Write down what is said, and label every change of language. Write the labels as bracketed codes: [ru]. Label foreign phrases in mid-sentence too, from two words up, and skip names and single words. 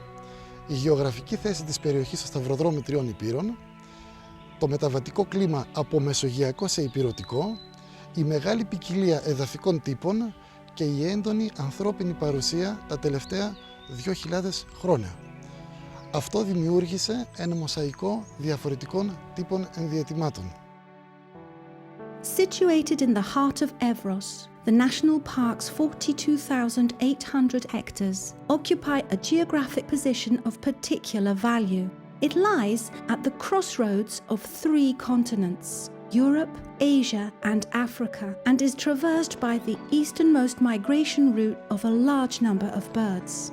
[el] Η γεωγραφική θέση της περιοχής στο σταυροδρόμι 3 υπήρων, το μεταβατικό κλίμα από μεσογειακό σε υπηρωτικό, η μεγάλη ποικιλία εδαφικών τύπων και η έντονη ανθρώπινη παρουσία τα τελευταία 2.000 χρόνια. Αυτό δημιούργησε ένα μοσαϊκό διαφορετικών τύπων ενδιαιτημάτων. [en] Situated in the heart of Evros, the national park's 42,800 hectares occupy a geographic position of particular value. It lies at the crossroads of 3 continents, Europe, Asia and Africa, and is traversed by the easternmost migration route of a large number of birds.